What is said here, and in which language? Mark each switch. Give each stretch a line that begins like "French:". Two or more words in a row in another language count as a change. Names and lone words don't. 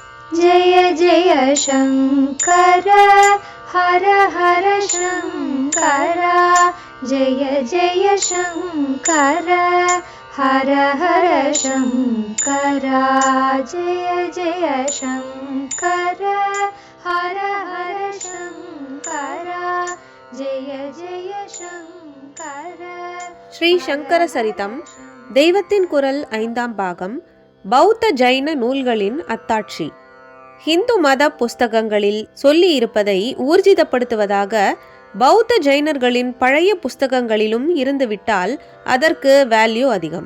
Sanskrit: जय जय शङ्कर हर हर शङ्कर जय जय शङ्कर हर हर शङ्कर जय जय शङ्कर हर हर शङ्कर जय जय शङ्कर.
Tamil: ஸ்ரீ சங்கர சரிதம் தெய்வத்தின் குரல் 5ஆம் பாகம். பௌத்த ஜைன நூல்களின் அத்தாட்சி. ஹிந்து மத புஸ்தகங்களில் சொல்லி இருப்பதை ஊர்ஜிதப்படுத்துவதாக பௌத்த ஜைனர்களின் பழைய புஸ்தகங்களிலும் இருந்துவிட்டால் அதற்கு வேல்யூ அதிகம்.